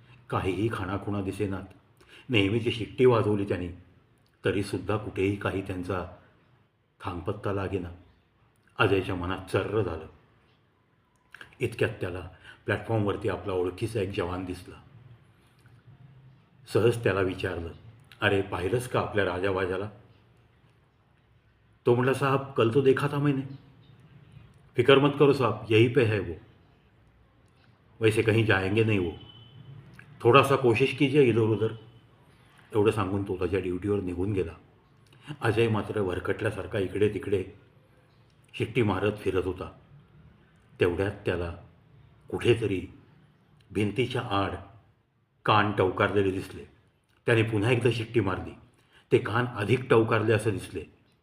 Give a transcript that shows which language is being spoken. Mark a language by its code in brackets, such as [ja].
[mr] काहीही खाणाखुणा दिसेनात. नेहमीची शिट्टी वाजवली त्यांनी, तरीसुद्धा कुठेही काही त्यांचा थांगपत्ता लागेना. अजयच्या मनात चर्र झालं. इतक्यात त्याला प्लॅटफॉर्मवरती आपला ओळखीचा एक जवान दिसला. सहज त्याला विचारलं, अरे पाहिलंस का आपल्या राजावाजाला? [hi] तो म्हटला, साहब कल तो देखा था मैंने. फिक्र मत करो साहब, यहीं पे है वो, वैसे कहीं जाएंगे नहीं वो, थोड़ा सा कोशिश कीजिए इधर उधर. [mr] एवढं सांगून तो त्याच्या ड्युटीवर निघून गेला. अजय मात्र भरकटल्यासारखा इकडे तिकडे शिट्टी मारत फिरत होता. तेवढ्यात त्याला कुठेतरी भिंतीच्या आड कान टवकारलेले दिसले. त्याने पुन्हा एकदा शिट्टी मारली. ते कान अधिक टवकारले असं दिसले.